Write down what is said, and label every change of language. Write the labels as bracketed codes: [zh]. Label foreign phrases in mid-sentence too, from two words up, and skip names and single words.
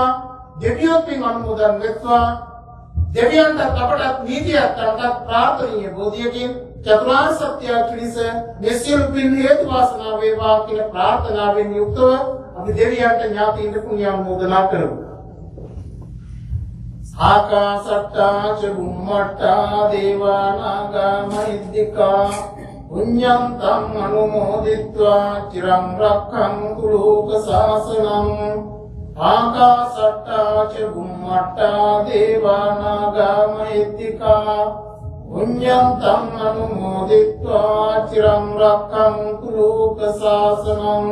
[si] දෙවියෝ පින් අනුමෝදන් වෙත්වා. දෙවියන්ට අපට නීතියක් අර්ථත් ප්‍රාර්ථනීය බෝධියකින් චතුරාර්ය සත්‍ය පිණිස මේ සියලු පින් හේතු වාසනා වේවා කියන ප්‍රාර්ථනාවෙන් යුක්තව අපි දෙවියන්ට ඥාතීන්ට පුණ්‍ය අනුමෝදනා කරමු. [pi] ආකාසට්ටා ච බුම්මට්ටා දේවා නාග මහිද්దికා පුඤ්ඤන්තං අනුමෝදිත්වා චිරං රක්ඛන්තු ලෝක සාසනං. ආකාසට්ටා ච බුම්මට්ටා දේවා නාග මහිද්దికා පුඤ්ඤන්තං අනුමෝදිත්වා චිරං රක්ඛන්තු ලෝක සාසනං.